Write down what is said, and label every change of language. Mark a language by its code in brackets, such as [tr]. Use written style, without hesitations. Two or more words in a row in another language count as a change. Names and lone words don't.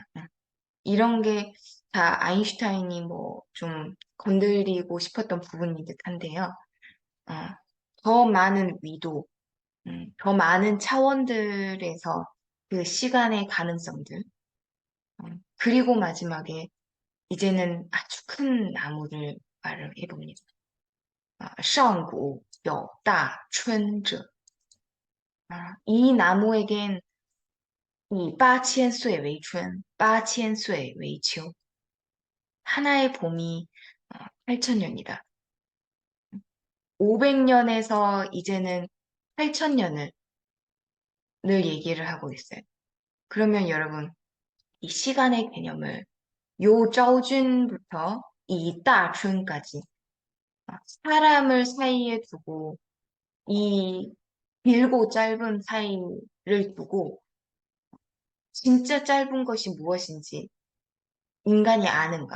[ko] 이런 게 다 아인슈타인이 뭐 좀 건드리고 싶었던 부분인 듯한데요. 어, 더 많은 위도, 더 많은 차원들에서 그 시간의 가능성들, 그리고 마지막에 이제는 아주 큰 나무를 말을 해봅니다. [lzh] 上古有大春者. [ko] 이 나무에겐 이 [lzh] 8千岁为春, 8千岁为秋. [ko] 하나의 봄이 8천년이다. 500년에서 이제는 8천년을 늘 얘기를 하고 있어요. 그러면 여러분, 이 시간의 개념을 요 짜오준부터 이 따춘까지 사람을 사이에 두고 이 길고 짧은 사이를 두고 진짜 짧은 것이 무엇인지 인간이 아는가?